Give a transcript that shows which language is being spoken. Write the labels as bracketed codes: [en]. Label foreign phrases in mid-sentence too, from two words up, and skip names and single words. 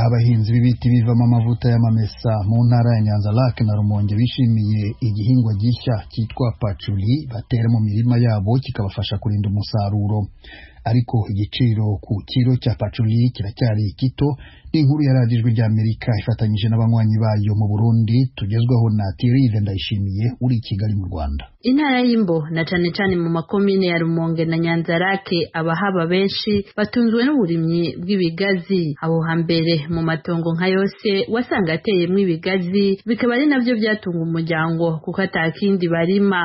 [rw] abahinzi b'ibiti bivamo amavuta y'amamesa mu ntara ya Nyanza-Lac na Rumonge bishimiye igihingwa gishya cyitwa patchouli batera mu mirima yabo kikabafasha kurinda umusaruro. Ariko igiciro ku kiro cya patchouli kiracyari gito. Inkuru ya radiyo ijwi ry'Amerika ifatanyije n'abanywanyi bayo mu Burundi tugezweho na Thierry Ndayishimiye uri i Kigali mu Rwanda. [rn] Intara y'Imbo na cane mu makomine ya Rumonge na Nyanza-Lac abahaba benshi batunzwe n'uburimyi bw'ibigazi. Abo hambere mu matongo nka yose wasanga ateyemwo ibigazi, bikaba ari navyo byatunga umuryango kuko atakindi barima.